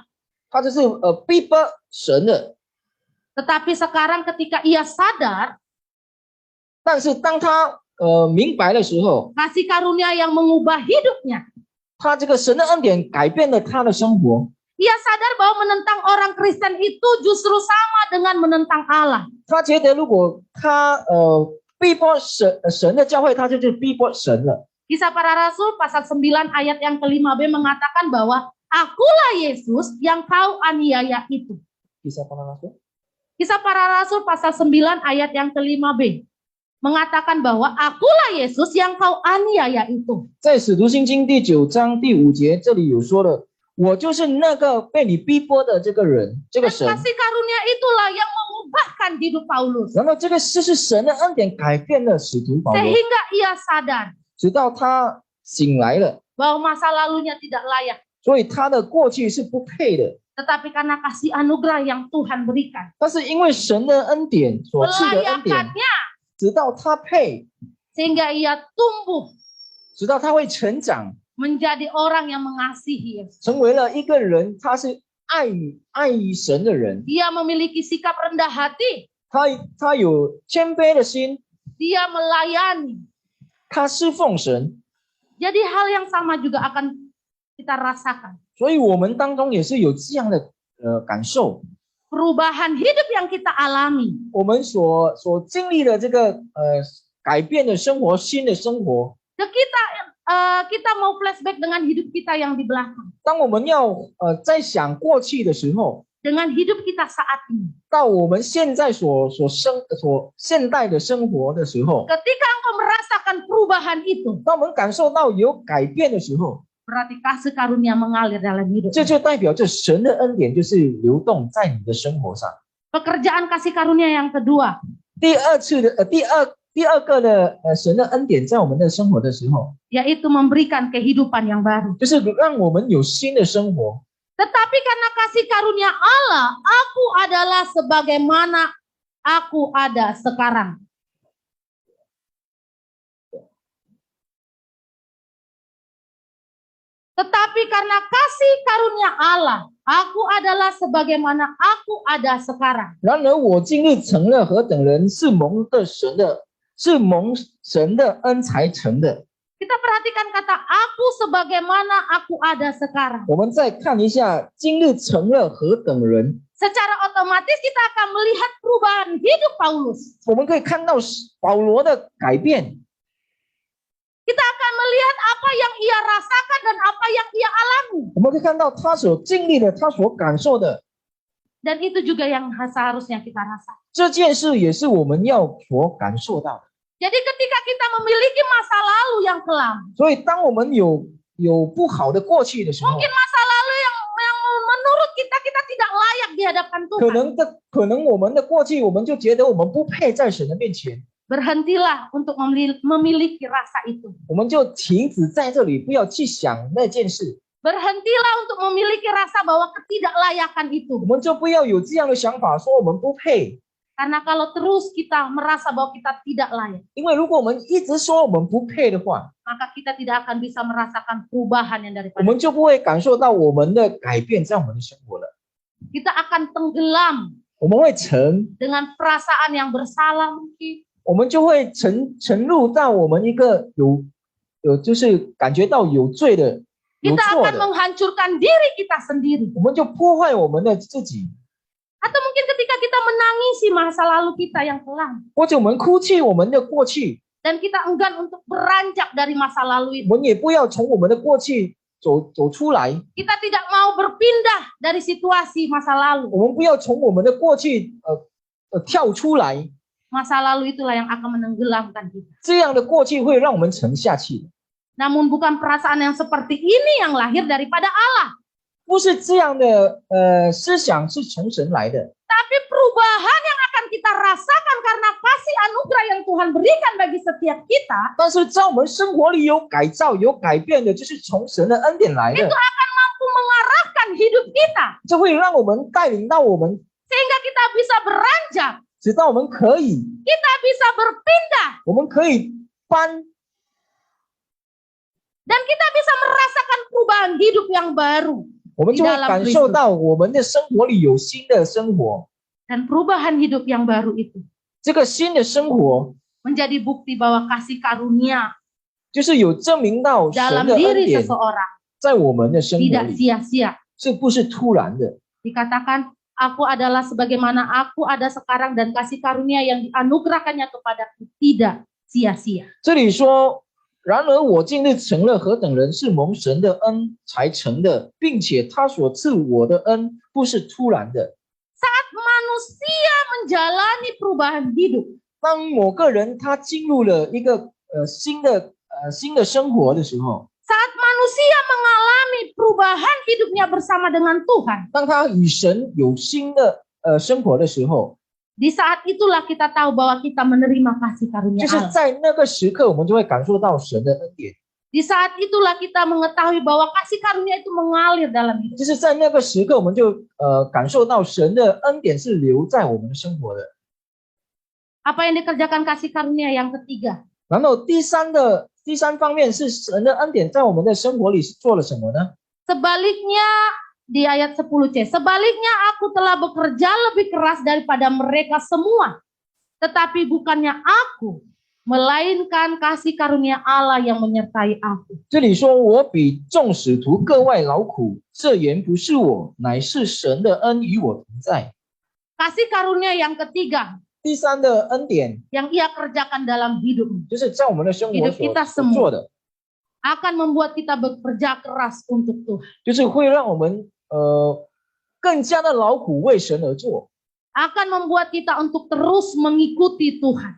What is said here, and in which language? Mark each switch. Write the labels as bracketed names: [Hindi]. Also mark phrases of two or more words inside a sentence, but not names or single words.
[Chinese] 他就是逼迫神的。 [Indonesian] Tetapi sekarang ketika ia sadar, [Chinese] 但是当他明白的时候， [Indonesian] kasih karunia yang mengubah hidupnya, [Chinese] 他这个神的恩典改变了他的生活。 [Indonesian] ia sadar bahwa menentang orang Kristen itu justru sama dengan menentang Allah. [Chinese] 他觉得如果他逼迫神的教会，他就是逼迫神了。 [Indonesian] Kisah Para Rasul pasal 9 ayat yang ke-5b mengatakan bahwa akulah Yesus yang kau aniaya itu. Kisah Para Rasul Kisah Para Rasul pasal 9 ayat yang ke-5b mengatakan bahwa akulah Yesus yang kau aniaya itu. [Chinese] 在使徒信经第9章第5节，这里有说了，我就是那个被你逼迫的这个人，这个 [Indonesian] Dan [Chinese] 神。 [Indonesian] kasih karunia itulah yang mengubahkan hidup Paulus. [Chinese] 然后这是神的恩典改变了使徒保罗， [Indonesian] Sehingga ia sadar [Chinese] 直到他醒来了， [Indonesian] bahwa masa lalunya tidak layak. [Chinese] 所以他的过去是不配的。 [Indonesian] Tetapi karena kasih anugerah yang Tuhan berikan, [Chinese] 但是因为神的恩典所赐的恩典， [Indonesian] melayakannya [Chinese] 直到他配， [Indonesian] sehingga ia tumbuh [Chinese] 直到他会成长， [Indonesian] menjadi orang yang mengasihi Yesus. [Chinese] 成为了一个人，他是爱于神的人， [Indonesian] Dia memiliki sikap rendah hati, [Chinese] 他有谦卑的心， [Indonesian] dia melayani. [Chinese] 他侍奉神， [Indonesian] Jadi hal yang sama juga akan kita rasakan. [Chinese] 所以我们当中也是有这样的感受。 [Indonesian] Perubahan hidup yang kita alami [Chinese] 我们所经历的这个改变的生活，新的生活， [Indonesian] kita mau flashback dengan hidup kita yang di belakang, [Chinese] 当我们要在想过去的时候， [Indonesian] dengan hidup kita saat ini. [Chinese] 到我们现在所现代的生活的时候， [Indonesian] Ketika engkau merasakan perubahan itu, [Chinese] 当我们感受到有改变的时候， [Indonesian] berarti kasih karunia mengalir dalam hidup. [Chinese] 这就代表着神的恩典就是流动在你的生活上。 [Indonesian] Pekerjaan kasih karunia yang kedua, [Chinese] 第二个的神的恩典在我们的生活的时候， [Indonesian] yaitu memberikan kehidupan yang baru. [Chinese] 就是让我们有新的生活。 [Indonesian] Tetapi karena kasih karunia Allah, aku adalah sebagaimana aku ada sekarang. Tetapi karena kasih karunia Allah, aku adalah sebagaimana aku ada sekarang. [Chinese] 然而我今日成了何等人，是蒙神的恩才成的。 [Indonesian] Kita perhatikan kata aku sebagaimana aku ada sekarang. [Chinese] 我们再看一下，今日成了何等人， [Indonesian] Secara otomatis kita akan melihat perubahan hidup Paulus. [Chinese] 我们可以看到保罗的改变， [Indonesian] Kita akan melihat apa yang ia rasakan dan apa yang ia alami. [Chinese] 我们可以看到他所经历的，他所感受的。 [Indonesian] Dan itu juga yang seharusnya kita rasakan. [Chinese] 这件事也是我们要所感受到的。 [Indonesian] Jadi ketika kita memiliki masa lalu yang kelam, [Chinese] 所以，当我们有不好的过去的时候， [Indonesian] mungkin masa lalu yang menurut kita tidak layak di hadapan Tuhan. [Chinese] 可能我们的过去，我们就觉得我们不配在神的面前， [Indonesian] Berhentilah untuk memiliki rasa itu. [Chinese] 我们就停止在这里，不要去想那件事， [Indonesian] Berhentilah untuk memiliki rasa bahwa ketidaklayakan [Chinese] 我 [Indonesian] itu. [Chinese] 们就不要有这样的想法，说我们不配。 [Indonesian] Karena kalau terus kita merasa bahwa kita tidak layak, [Chinese] 因为如果我们一直说我们不配的话， [Indonesian] maka kita tidak akan bisa merasakan perubahan yang [Chinese] 我 [Indonesian] daripada [Chinese] 们就不会感受到我们的改变在我们的生活了。 [Indonesian] kita akan tenggelam [Chinese] 我们会沉， [Indonesian] dengan perasaan yang bersalah mungkin. [Chinese] 我们就会沉入到我们一个有就是感觉到有罪的、有 [Indonesian] Kita [Chinese] 错 [Indonesian] akan [Chinese] 的， [Indonesian] menghancurkan diri kita sendiri. [Chinese] 我们就破坏我们的自己。 [Indonesian] Atau mungkin ketika kita menangisi masa lalu kita yang kelam. [Chinese] 或者我们哭泣我们的过去， [Indonesian] Dan kita enggan untuk beranjak dari masa lalu [Chinese] 我 [Indonesian] itu. [Chinese] 们也不要从我们的过去走出来， [Indonesian] Kita tidak mau berpindah dari situasi masa lalu. [Chinese] 我们不要从我们的过去跳出来， [Indonesian] Masa lalu itulah yang akan menenggelamkan kita. [Chinese] 这样的过去会让我们沉下去。 [Indonesian] Namun bukan perasaan yang seperti ini yang lahir daripada Allah. [Chinese] 不是这样的思想是从神来的， [Indonesian] Tapi perubahan yang akan kita rasakan karena kasih anugerah yang Tuhan berikan bagi setiap kita, [Chinese] 但是在我们生活里有改造、有改变的，就是从神的恩典来 [Indonesian] itu [Chinese] 的， [Indonesian] akan mampu mengarahkan hidup kita. [Chinese] 这会让我们带领到我们， [Indonesian] Sehingga kita bisa beranjak, [Chinese] 直到我们可以， [Indonesian] kita bisa berpindah, [Chinese] 我们可以搬， [Indonesian] dan kita bisa merasakan perubahan hidup yang baru. [Chinese] 我们就会感受到我们的生活里有新的生活。 [Indonesian] Dan perubahan hidup yang baru itu [Chinese] 这个新的生活 [Indonesian] menjadi bukti bahwa kasih karunia [Chinese] 就是有证明到神 [Indonesian] dalam [Chinese] 的恩 [Indonesian] diri [Chinese] 典 [Indonesian] seseorang [Chinese] 在我们的生活 [Indonesian] tidak [Chinese] 里， [Indonesian] sia-sia. [Chinese] 这不是突然的。 [Indonesian] Dikatakan, aku adalah sebagaimana aku ada sekarang dan kasih karunia yang dianugerahkannya kepadaku tidak sia-sia. [Chinese] 这里说，然而我今日成了何等人，是蒙神的恩才成的，并且他所赐我的恩不是突然的。 [Indonesian] Saat manusia menjalani perubahan hidup, [Chinese] 当某个人他进入了一个新的生活的时候， [Indonesian] saat manusia mengalami perubahan hidupnya bersama dengan Tuhan, [Chinese] 当他与神有新的生活的时候， [Indonesian] di saat itulah kita tahu bahwa kita menerima kasih karunia [Chinese] 就是 [Indonesian] Allah. [Chinese] 在那个时刻，我们就会感受到神的恩典。 [Indonesian] Di saat itulah kita mengetahui bahwa kasih karunia itu mengalir dalam hidup. [Chinese] 就是在那个时刻，我们就感受到神的恩典是留在我们的生活的。 [Indonesian] Apa yang dikerjakan kasih karunia yang ketiga? [Chinese] 然后第三方面是神的恩典在我们的生活里是做了什么呢？ [Indonesian] Sebaliknya di ayat 10c, sebaliknya aku telah bekerja lebih keras daripada mereka semua. Tetapi bukannya aku, melainkan kasih karunia Allah yang menyertai aku. [Chinese] 这里说我比众使徒各外劳苦，这原不是我，乃是神的恩与我同在。 [Indonesian] Kasih karunia yang ketiga [Chinese] 第三的恩典 [Indonesian] yang ia kerjakan dalam hidup [Chinese] 就是在我们的生活 [Indonesian] hidup kita [Chinese] 所 [Indonesian] semua [Chinese] 做的， [Indonesian] akan membuat kita bekerja keras untuk Tuhan. [Chinese] 就是会让我们更加的劳苦为神而做， [Indonesian] Akan membuat kita untuk terus mengikuti Tuhan.